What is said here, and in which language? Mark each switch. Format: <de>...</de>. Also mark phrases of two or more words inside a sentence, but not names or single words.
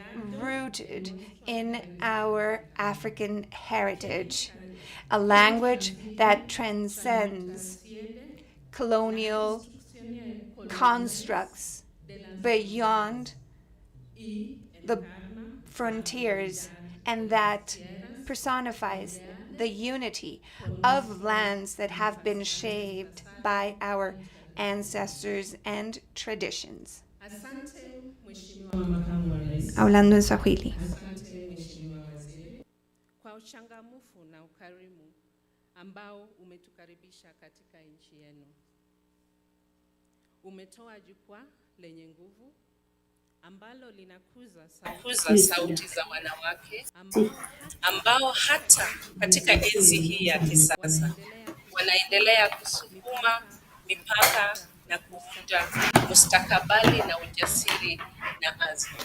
<en>rooted in our African heritage, a language that transcends colonial constructs beyond the frontiers and that personifies the unity of lands that have been shaped by our ancestors and traditions.</en> <es>Hablando en Swahili.</es> <sw>Kwa uchangamfu na ukarimu ambao umetukaribisha katika nchi yenu. Umetoa jukwaa lenye nguvu ambalo linakuza sauti za wanawake ambao hata katika enzi hii ya kisasa wanaendelea kusukuma mipaka na kuunda mustakabali na ujasiri na azma.</sw>